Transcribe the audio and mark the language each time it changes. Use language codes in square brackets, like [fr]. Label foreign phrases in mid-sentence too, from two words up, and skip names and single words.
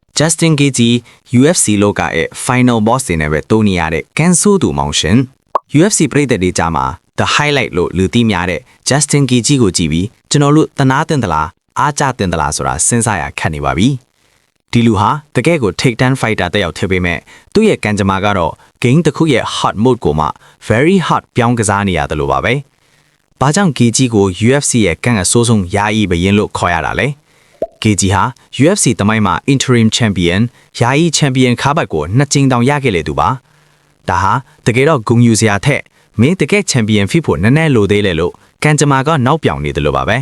[my] Justin Gaethje UFC လောကရဲ့ [en] final boss [my] တွေနဲ့ပဲတိုးနေရတဲ့ ကန်ဆိုးသူမောင်ရှင် UFC ပရိသတ်တွေကြားမှာ [en] the highlight [my] လို့လူသိများတဲ့ Justin Gaethje ကိုကြည့်ပြီးကျွန်တော်တို့သနာတင်သလားအားကျတင်သလားဆိုတာစဉ်းစားရခက်နေပါပြီဒီလူဟာတကယ်ကို [en] take down fighter [my] တက်ရောက်ထည့်ပေးမဲ့သူ့ရဲ့ကံကြမ္မာကတော့ game တစ်ခုရဲ့ [en] hot mode [my] ကိုမှ [en] very hot [my] ပြောင်းကစားနေရတယ်လို့ပါပဲဘာ ကြောင့် Gaethje ကို UFC ရဲ့ကံအဆိုးဆုံးယာယီဘရင်လို့ခေါ်ရတာလဲGaethje ဟာ UFC တမိုင်းမှာ [en] interim champion [my] ယာယီ champion ခါဘတ်ကိုနှစ်ကြိမ်တောင်ရခဲ့လေသူပါဒါဟာတကယ်တော့ဂုဏ်ယူစရာထက်မင်းတကယ် champion ဖြစ်ဖို့နည်းနည်းလိုသေးလေလို့ကံကြမ္မာကနောက်ပြောင်နေတယ်လို့ပါပဲ